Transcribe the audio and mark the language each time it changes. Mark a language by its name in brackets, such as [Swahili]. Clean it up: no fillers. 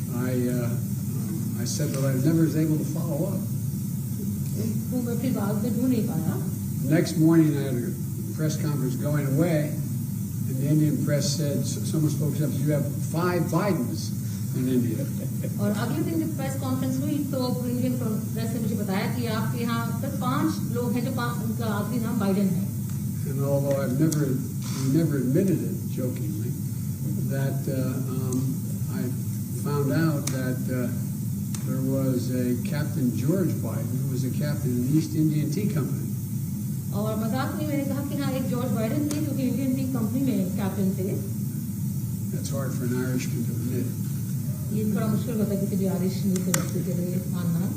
[English] And I said that I never was able to follow up. [Hindi] वो मैं फिर बाद में ढूंढ नहीं पाया. [English] Next morning I had a press conference going away, and the Indian press said, someone spoke up, you have 5 Bidens in India. [Hindi] और अगले दिन जब प्रेस कॉन्फ्रेंस हुई तो इंडियन प्रेस ने मुझे बताया कि आपके यहाँ तक 5 लोग हैं जो उनका आखिरी नाम बाइडेन है. [English] And although we never admitted it jokingly, that I found out that there was a Captain George Biden who was a captain in the East Indian Tea Company. [Hindi] और मजाक में मैंने कहा कि हाँ एक जॉर्ज बाइडेन थे जो कि इंडियन टी कंपनी में कैप्टन थे. [English] That's hard for an Irishman to admit. [Hindi] ये थोड़ा मुश्किल होता है किसी भी आयरिश व्यक्ति के लिए मानना.